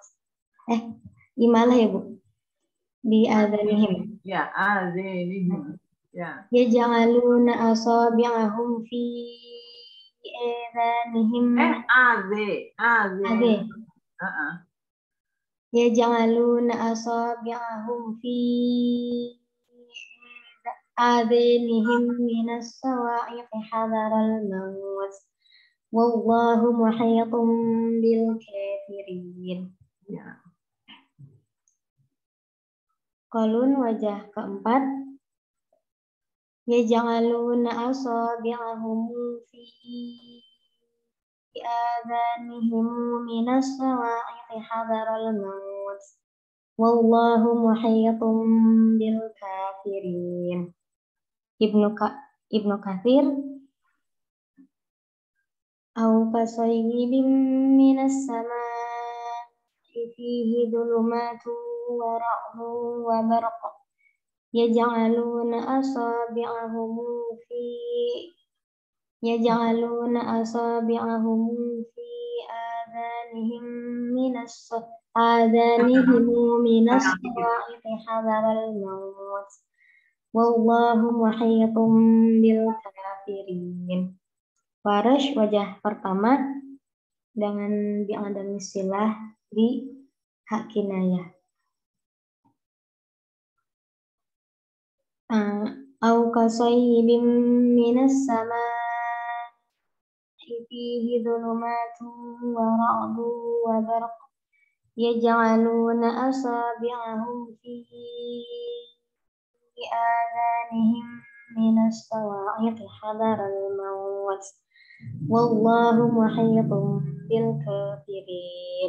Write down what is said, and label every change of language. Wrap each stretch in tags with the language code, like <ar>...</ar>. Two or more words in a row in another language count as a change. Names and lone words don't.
<id>Imalah ya, Bu. Di adhanihim.</id> <ar>Ya, adhanihim. Ya. يجعلون أصابعهم في آذانهم. Adhe. يجعلون أصابعهم في آذانهم من الصواعق حذر الموت والله محيط بالكافرين. Ya.</ar> <id>Qalun wajah keempat.</id> <ar>يجعلون أصابعهم في آذانهم من الصواعق حذر الموت والله محيط بالكافرين. Ibnu Katsir أو كصيب من السماء فيه ظلمات ورعد وبرق يجعلون أصابعهم في آذانهم من الصواعق حذر الموت والله محيط بالكافرين.</ar> <id>Farash wajah pertama dengan diadami silah di hak kinayah.</id> <ar>أو كصيب من السماء فيه ظلمات ورعد وبرق يجعلون أصابعهم في آذانهم من الصواعق حذر الموت والله محيط بالكافرين.</ar>